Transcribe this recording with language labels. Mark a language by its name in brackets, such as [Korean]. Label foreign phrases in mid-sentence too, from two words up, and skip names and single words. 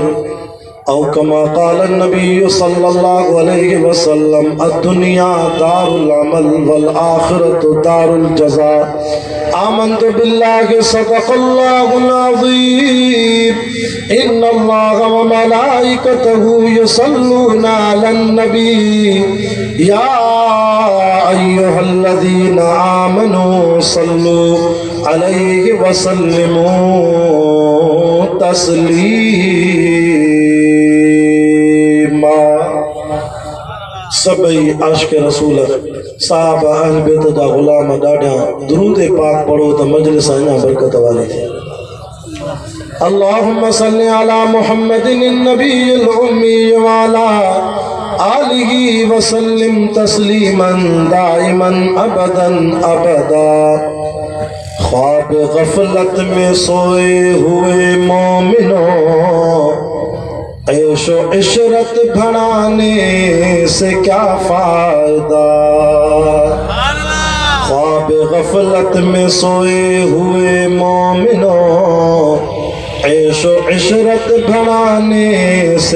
[Arabic] أو كما قال النبي صلى الله عليه وسلم الدنيا دار العمل والآخرة دار الجزاء آمنت بالله صدق الله العظيم إن الله وملائكته يصلون على النبي يا أيها الذين آمنوا صلوا عليه وسلموا تسليما [Sindhi] सभई आशिक रसूल साहब अहल बैत जा गुलाम ॾाढा दुरूद पाक पढ़ो त मजलिस अञा बरकत वारी थी [Arabic] اللهم صل على محمد النبي الأمي وعلى آله وسلم تسليما دائما أبدا أبدا [Urdu] خواب غفلت میں سوئے ہوئے مومنوں عیش و عشرت بڑھانے سے کیا فائدہ خواب غفلت میں سوئے ہوئے مومنوں عیش و عشرت بڑھانے سے